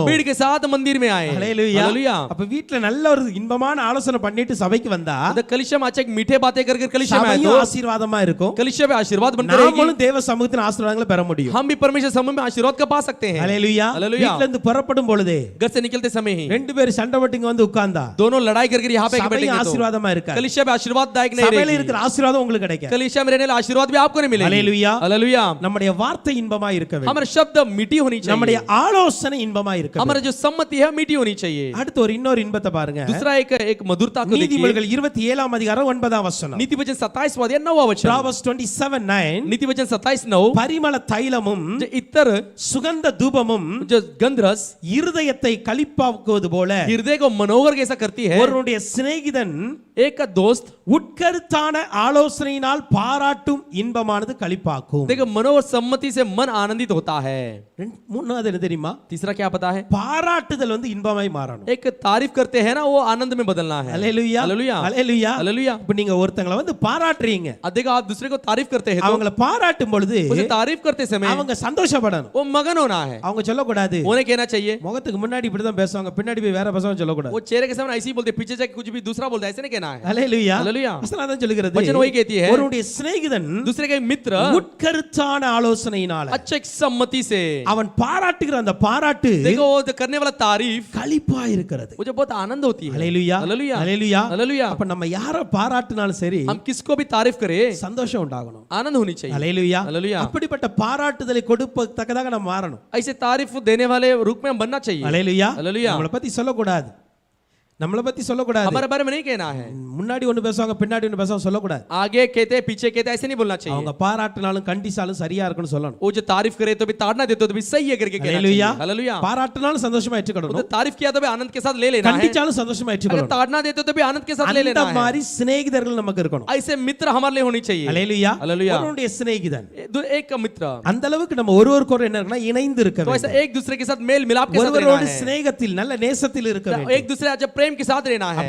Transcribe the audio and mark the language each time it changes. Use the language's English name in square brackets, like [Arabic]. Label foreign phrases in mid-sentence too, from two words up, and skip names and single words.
[Hindi] भीड़ के साथ मंदिर में आए [Tamil] ஹalleluya [Hindi] हालेलुया [Tamil] அப்ப வீட்ல நல்ல ஒரு இன்பமான ஆலோசனை பண்ணிட்டு சபைக்கு வந்தா அந்த கலிஷம் ஆச்சே [Hindi] मीठे बातें कर कलिशा में आए तो [Tamil] சபையும் ஆசீர்வாதமா இருக்கும் [Hindi] कलिशा में आशीर्वाद बनकर रहेगी [Tamil] நாமளும் தேவ சமூகத்தின் ஆசீர்வாதங்களை பெற முடியும் [Hindi] हम भी परमेश्वर समूह में आशीर्वाद का पा सकते हैं [Tamil] ஹalleluya [Hindi] हालेलुया [Tamil] வீட்ல இருந்து புறப்படும் பொழுதே [Hindi] घर से निकलते समय ही [Tamil] ரெண்டு பேர் சண்டை போட்டு இங்க வந்து உட்கார்ந்தா [Hindi] दोनों लड़ाई करके यहाँ पे [Tamil] சபை [Hindi] बैठेंगे तो [Tamil] ஆசீர்வாதமா இருக்காது [Hindi] कलीसिया में आशीर्वाददायक नहीं [Tamil] சபையில [Hindi] रहेगी [Tamil] இருக்கிற ஆசீர்வாதம் உங்களுக்கு கிடைக்காது [Hindi] कलीसिया में रहने वाला आशीर्वाद भी आपको नहीं मिलेगा [Tamil] ஹalleluya [Hindi] हालेलुया [Tamil] நம்முடைய வார்த்தை இன்பமா இருக்க வேண்டும் [Hindi] हमारे शब्द मीठी होनी चाहिए [Tamil] நம்முடைய ஆலோசனை இன்பமா இருக்க வேண்டும் [Hindi] हमारा जो सम्मति है मीठी होनी चाहिए [Tamil] அடுத்து ஒரு இன்னொரு இன்பத்தை பாருங்க [Hindi] दूसरा एक मधुरता को देखिए [Tamil] நீதிமொழிகள் 27ஆம் அதிகாரம் 9ஆம் வசனம் [Hindi] नीति वचन 27 वाद्य 9 वचन [English] Proverbs 27:9 [Hindi] नीति वचन 27:9 [Tamil] பரிமள தைலமும் [Hindi] जो इतर [Tamil] சுகந்த தூபமும் [Hindi] जो गंधरस [Tamil] இருதயத்தை களிப்பாக்குவது போல [Hindi] हृदय को मनोहर कैसा करती है [Tamil] ஒருவனுடைய சிநேகிதன் [Hindi] एक का दोस्त [Tamil] உட்கருத்தான ஆலோசனையினால் பாராட்டும் இன்பமானது களிப்பாக்கும் [Hindi] देखो मनोहर सम्मति से मन आनंदित होता है [Tamil] மூணாவது என்ன தெரியுமா [Hindi] तीसरा क्या पता है [Tamil] பாராட்டுதல் வந்து இன்பமாய் மாறணும் [Hindi] एक तारीफ करते हैं ना वो आनंद में बदलना है [Tamil] ஹalleluya [Hindi] हालेलुया [Tamil] ஹalleluya [Hindi] हालेलुया [Tamil] இப்ப நீங்க ஒருத்தங்கள வந்து பாராட்டுறீங்க [Hindi] देखो आप दूसरे को तारीफ करते हैं तो [Tamil] அவங்கள பாராட்டும் பொழுது [Hindi] उसे तारीफ करते समय [Tamil] அவங்க சந்தோஷப்படணும் [Hindi] वो मगन होना है [Tamil] அவங்க சொல்லக்கூடாது [Hindi] उन्हें कहना चाहिए [Tamil] முகத்துக்கு முன்னாடி இப்படி தான் பேசுவாங்க பின்னாடி போய் வேற பேசுவாங்க சொல்லக்கூடாது [Hindi] वो चेहरे के सामने ऐसे ही बोलते पीछे जाके कुछ भी दूसरा बोलता है ऐसे नहीं कहना है [Tamil] ஹalleluya [Hindi] हालेलुया [Tamil] வசனம் தான் சொல்கிறது [Hindi] वचन वही कहती है [Tamil] ஒருவனுடைய சிநேகிதன் [Hindi] दूसरे का मित्र [Tamil] உட்கருத்தான ஆலோசனையினால [Hindi] अच्छे सम्मति से [Tamil] அவன் பாராட்டுகிற அந்த பாராட்டு [Hindi] देखो वो जो करने वाला तारीफ [Tamil] களிப்பா இருக்கிறது [Hindi] वो जो बहुत आनंद होती है [Tamil] ஹalleluya [Hindi] हालेलुया [Tamil] ஹalleluya [Hindi] हालेलुया [Tamil] அப்ப நம்ம யார பாராட்டினாலும் சரி [Hindi] हम किसको भी तारीफ करें [Tamil] சந்தோஷம் உண்டாகணும் [Hindi] आनंद होनी चाहिए [Tamil] ஹalleluya [Hindi] हालेलुया [Tamil] அப்படிப்பட்ட பாராட்டுதலை கொடுப்பதற்காக நம்ம மாறணும் [Hindi] ऐसे तारीफ देने वाले रूप में हम बनना चाहिए [Tamil] ஹalleluya [Hindi] हालेलुया [Tamil] நம்மளை பத்தி சொல்லக்கூடாது நம்மளை பத்தி சொல்லக்கூடாது [Hindi] हमारे बारे में नहीं कहना है [Tamil] முன்னாடி ஒன்னு பேசுவாங்க பின்னாடி ஒன்னு பேசுவாங்க சொல்லக்கூடாது [Hindi] आगे कहते पीछे कहते ऐसे नहीं बोलना चाहिए [Tamil] அவங்க பாராட்டினாலும் கண்டிச்சாலும் சரியா இருக்குன்னு சொல்லணும் [Hindi] वो जो तारीफ करे तो भी ताड़ना देते तो भी सही है करके कहना चाहिए [Tamil] ஹalleluya [Hindi] हालेलुया [Tamil] பாராட்டினாலும் சந்தோஷமா [Hindi] वो [Tamil] ஏற்றுக்கணும் [Hindi] तो तारीफ किया तो भी आनंद के साथ ले लेना है [Tamil] கண்டிச்சாலும் சந்தோஷமா [Hindi] अगर [Tamil] ஏற்றுக்கணும் [Hindi] ताड़ना देते तो भी आनंद के साथ ले [Tamil] அந்த [Hindi] लेना है [Tamil] மாதிரி சிநேகிதர்கள் நமக்கு இருக்கணும் [Hindi] ऐसे मित्र हमारे लिए होनी चाहिए [Tamil] ஹalleluya [Hindi] हालेलुया [Tamil] ஒருவனுடைய சிநேகிதன் [Hindi] एक का मित्र [Tamil] அந்த அளவுக்கு நம்ம ஒருவருக்கொரு என்ன இருக்குன்னா இணைந்து இருக்க [Hindi] तो [Tamil] வேண்டும் [Hindi] ऐसा एक दूसरे के साथ मेल मिलाप के साथ रहना [Tamil] ஒருவரோடு [Hindi] है [Tamil] சிநேகத்தில் நல்ல நேசத்தில் இருக்க வேண்டும் [Hindi] एक दूसरे अच्छा प्रेम के साथ रहना है